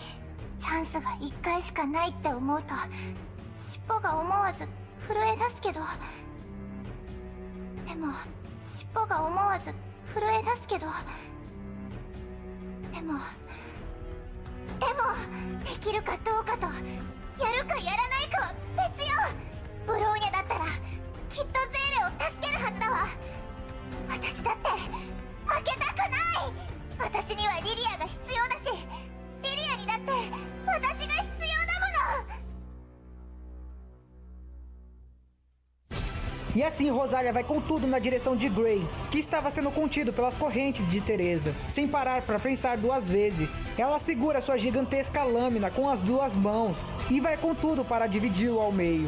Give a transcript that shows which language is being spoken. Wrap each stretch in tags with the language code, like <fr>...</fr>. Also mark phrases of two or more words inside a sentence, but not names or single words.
<ja>チャンスが1回しかないって思うと尻尾が思わず震え出すけど、でも尻尾が思わず震え出すけど、でもできるかどうかとやるかやらないかは別よ。ブローニャだったらきっとゼーレを助けるはずだわ。私だって負けたくない。私にはリリアが必要だし、リリアにだって私が必要だもの。</ja> <pt>E assim Rosália vai com tudo na direção de Gray, que estava sendo contido pelas correntes de Teresa. Sem parar para pensar duas vezes, ela segura sua gigantesca lâmina com as duas mãos e vai com tudo para dividi-lo ao meio.</pt>